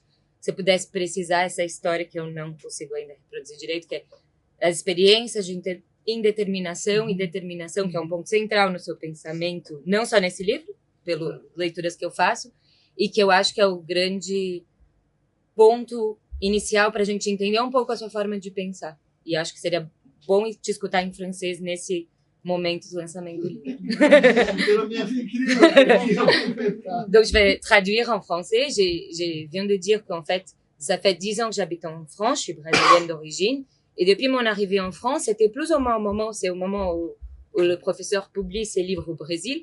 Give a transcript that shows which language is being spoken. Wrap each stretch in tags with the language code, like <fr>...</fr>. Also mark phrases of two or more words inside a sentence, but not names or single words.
<pt>Se você pudesse precisar essa história que eu não consigo ainda reproduzir direito, que é as experiências de indeterminação e determinação, que é um ponto central no seu pensamento, não só nesse livro, pelas leituras que eu faço, e que eu acho que é o grande ponto inicial para a gente entender um pouco a sua forma de pensar. E acho que seria bom te escutar em francês nesse momento do lançamento do livre.</pt> <fr>Donc, je vais traduire en français. Je viens de dire qu'en fait, ça fait 10 ans que j'habite en France. Je suis brésilienne d'origine. Et depuis mon arrivée en France, c'était plus ou moins au moment où le professeur publie ses livres au Brésil.</fr>